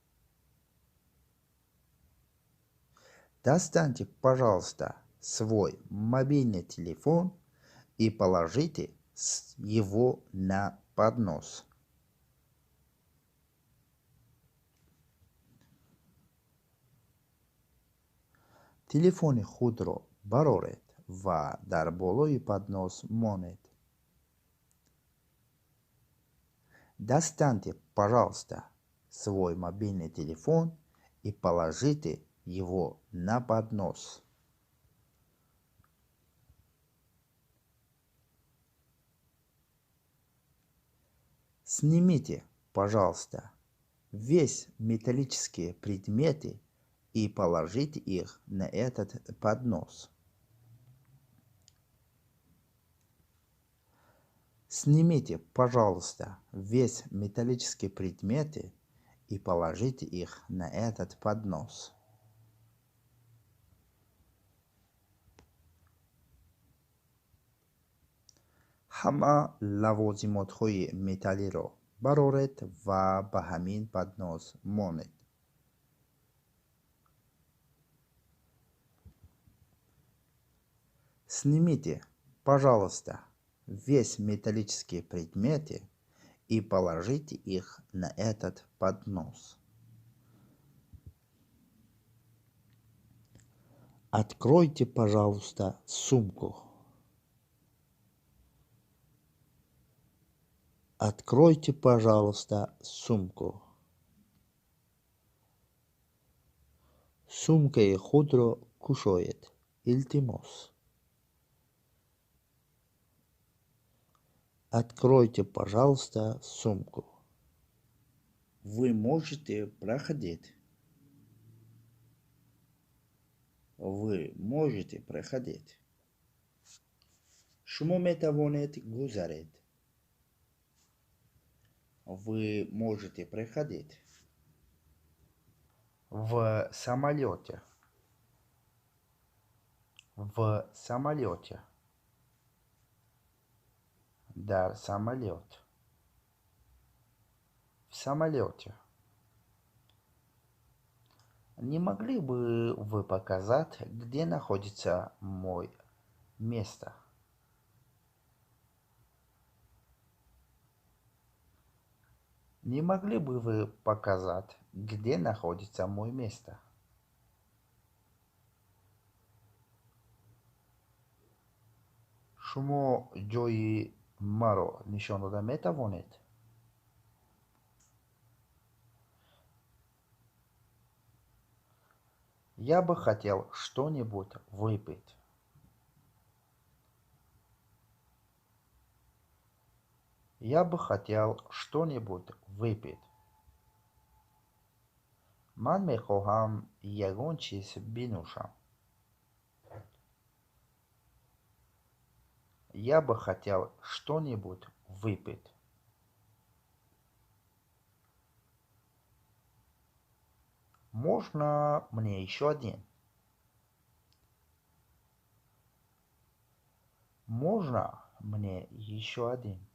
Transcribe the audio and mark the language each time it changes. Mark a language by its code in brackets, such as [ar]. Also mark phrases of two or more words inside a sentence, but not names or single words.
[ru] Достаньте, пожалуйста, свой мобильный телефон и положите его на поднос. [tg] телефони худро бароред ва дар болои поднос монед. [ru] Достаньте, пожалуйста, свой мобильный телефон и положите его на поднос. Снимите, пожалуйста, весь металлические предметы и положите их на этот поднос. Снимите, пожалуйста, весь металлические предметы и положите их на этот поднос. [tg] ҳама лавозимотҳои металлиро бароред ва ба ҳамин поднос монед. [ru] Снимите, пожалуйста, весь металлические предметы и положите их на этот поднос. Откройте, пожалуйста, сумку. Откройте, пожалуйста, сумку. [tg] сумкаи худро кушоед. илтимос. [ru] Откройте, пожалуйста, сумку. Вы можете проходить. Вы можете проходить. [tg] шумо метавонед гузаред. [ru] Вы можете проходить. В самолете. В самолете. [tg] Дар самолет. [ru] В самолете. Не могли бы вы показать, где находится мое место? Не могли бы вы показать, где находится мое место? [tg] шумо ҷои маро нишон дода метавонед? [ru] Я бы хотел что-нибудь выпить. Я бы хотел что-нибудь выпить. [tg] ман мехоҳам ягон чиз бинӯшам. [ru] Я бы хотел что-нибудь выпить. Можно мне еще один? Можно мне еще один?